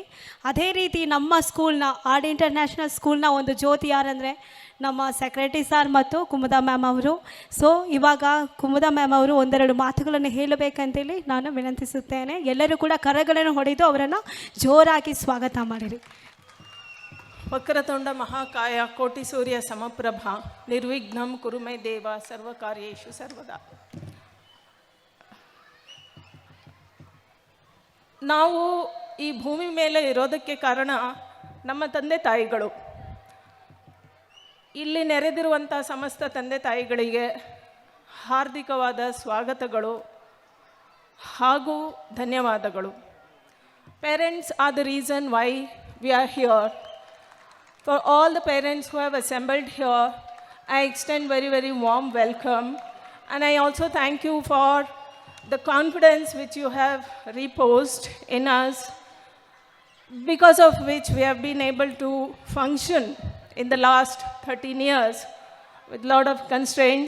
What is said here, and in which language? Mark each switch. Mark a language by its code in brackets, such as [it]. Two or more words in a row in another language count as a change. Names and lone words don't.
[kn] ಅದೇ ರೀತಿ ನಮ್ಮ ಸ್ಕೂಲ್ನ ಆರ್ ಡಿ ಇಂಟರ್ನ್ಯಾಷನಲ್ ಸ್ಕೂಲ್ನ ಒಂದು ಜ್ಯೋತಿ ಯಾರಂದರೆ ನಮ್ಮ [en] Secretary sir [kn] ಮತ್ತು ಕುಮುದಾ ಮ್ಯಾಮ್ ಅವರು. ಸೊ ಇವಾಗ ಕುಮುದಾ ಮ್ಯಾಮ್ ಅವರು 1-2 ಮಾತುಗಳನ್ನು ಹೇಳಬೇಕಂತೇಳಿ ನಾನು ವಿನಂತಿಸುತ್ತೇನೆ. ಎಲ್ಲರೂ ಕೂಡ ಕರಗಳನ್ನು ಹೊಡೆದು ಅವರನ್ನು ಜೋರಾಗಿ ಸ್ವಾಗತ ಮಾಡಿರಿ. [sa] ವಕ್ರತುಂಡ ಮಹಾಕಾಯ ಕೋಟಿ ಸೂರ್ಯ ಸಮಪ್ರಭ ನಿರ್ವಿಘ್ನಂ ಕುರು ಮೇ ದೇವ ಸರ್ವಕಾರ್ಯೇಷು ಸರ್ವದಾ. [kn] ನಾವು ಈ ಭೂಮಿ ಮೇಲೆ ಇರೋದಕ್ಕೆ ಕಾರಣ ನಮ್ಮ ತಂದೆ ತಾಯಿಗಳು. ಇಲ್ಲಿ ನೆರೆದಿರುವಂಥ ಸಮಸ್ತ ತಂದೆ ತಾಯಿಗಳಿಗೆ ಹಾರ್ದಿಕವಾದ ಸ್ವಾಗತಗಳು ಹಾಗೂ ಧನ್ಯವಾದಗಳು. [en] Parents are the reason why we are here. For all the parents who have assembled here, I extend very, very warm welcome. And I also thank you for the confidence which you have reposed in us, because of which we have been able to function in the last 13 years with a lot of constraints.